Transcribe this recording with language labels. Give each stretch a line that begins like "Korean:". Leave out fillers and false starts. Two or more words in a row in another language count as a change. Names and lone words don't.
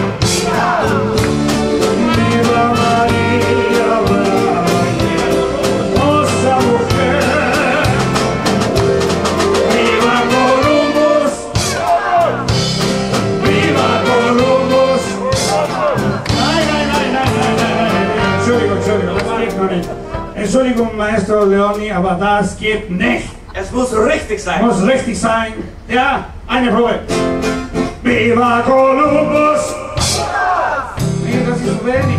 Spanish: ¡Viva María! ¡Hermosa mujer! ¡Viva Columbus! ¡Viva Columbus!
German: Entschuldigung, Maestro Leoni, aber das geht nicht. Es muss richtig sein. Muss richtig sein. Ja, eine Probe. Viva Columbus! Nee, das ist zu wenig.